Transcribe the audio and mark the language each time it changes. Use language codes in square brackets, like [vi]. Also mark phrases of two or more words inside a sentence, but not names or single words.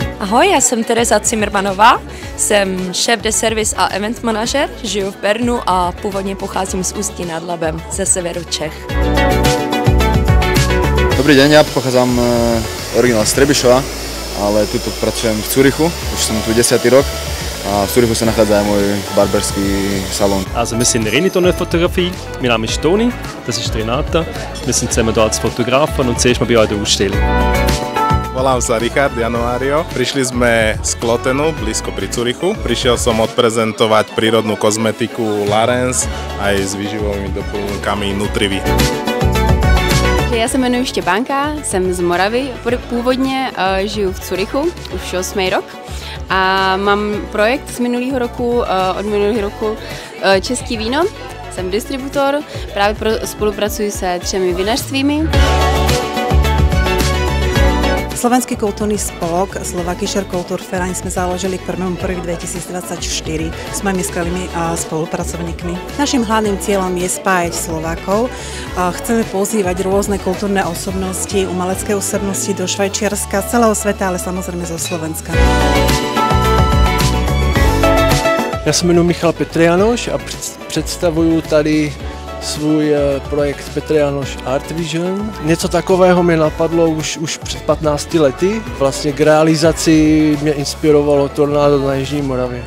[cs] Ahoj, já jsem Tereza Cimrmanová, jsem [fr] šéf de service [cs] a event manažer, žiju v Bernu a původně pocházím z Ústí nad Labem, ze severu Čech. [sk] Dobrý deň, ja pochádzam originál z Trebišova, ale tu pracujem v Zürichu, už som tu 10. rok a v Zürichu sa nachádza aj môj barberský salon. [de] Also wir sind Renitoner-Fotografie, mein Name ist Toni, das ist Renata, wir sind zusammen hier als Fotografen und zuerst mal bei euch der Ausstellung. [sk] Volám sa Richard Januário. Prišli sme z Klotenu, blízko pri Zürichu. Prišiel som odprezentovať prírodnú kozmetiku Larens aj s výživovými doplňkami Nutrivy. [cs] Já se jmenuji Štěpánka, jsem z Moravy, původně žiju v Zürichu už 8. rok a mám projekt z minulého roku, od minulého roku Český víno. Jsem distributor, právě spolupracuji se 3 vinařstvími. [sk] Slovenský kultúrny spolok Slovakischer Kulturverein sme založili k 1.1.2024 s mojimi skvelými spolupracovníkmi. Naším hlavným cieľom je spájať Slovákov. Chceme pozývať rôzne kultúrne osobnosti, umelecké osobnosti do Švajčiarska, z celého sveta, ale samozrejme zo Slovenska. [cs] Já se jmenuji Michal Petrianoš a představuju tady svůj projekt Petrianoš Art Vision. Něco takového mě napadlo už před 15 lety. Vlastně k realizaci mě inspirovalo tornádo na Jižní Moravě.